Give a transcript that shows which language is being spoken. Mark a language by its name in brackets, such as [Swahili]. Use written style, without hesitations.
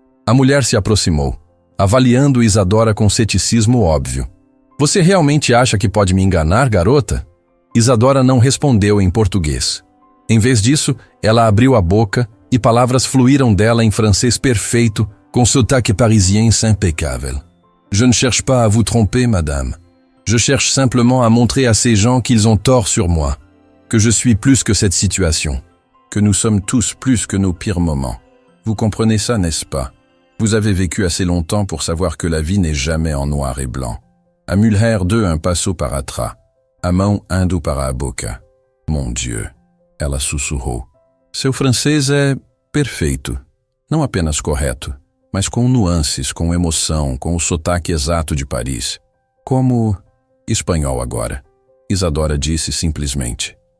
[Portuguese] A mulher se aproximou, avaliando Isadora com ceticismo óbvio. Você realmente acha que pode me enganar, garota? Isadora não respondeu em português. Em vez disso, ela abriu a boca e palavras fluíram dela em francês perfeito, com sotaque parisien impecável. [French] Je ne cherche pas à vous tromper, madame. Je cherche simplement à montrer à ces gens qu'ils ont tort sur moi, que je suis plus que cette situation, que nous sommes tous plus que nos pires moments. Vous comprenez ça, n'est-ce pas? Vous avez vécu assez longtemps pour savoir que la vie n'est jamais en noir et blanc. [Portuguese] A mulher deu un passo para atrás, a mão indo para a boca. [French] Mon Dieu, [Portuguese] ela sussurrou. Seu francês é perfeito, não apenas correto, mas com nuances, com emoção, com o sotaque exato de Paris. Como espanhol agora, Isadora disse simplesmente.